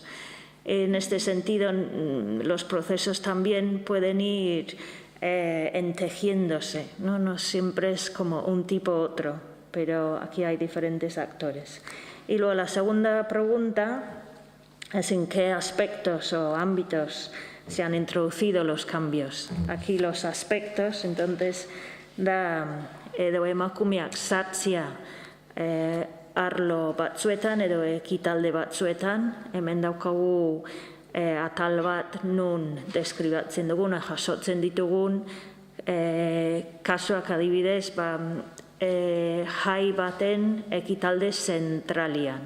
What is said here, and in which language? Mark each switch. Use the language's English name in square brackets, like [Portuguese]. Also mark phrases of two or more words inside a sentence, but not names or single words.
[Spanish] En este sentido, los procesos también pueden ir entejiéndose, ¿no? No siempre es como un tipo u otro, pero aquí hay diferentes actores. Y luego la segunda pregunta es en qué aspectos o ámbitos se han introducido los cambios. Aquí los aspectos, entonces, [Basque] edo emakumeak sartzea arlo batzuetan edo ekitalde batzuetan, hemen daukagu atal bat nun deskribatzen dugun, jasotzen ditugun kasuak adibidez, jai baten ekitalde zentralian.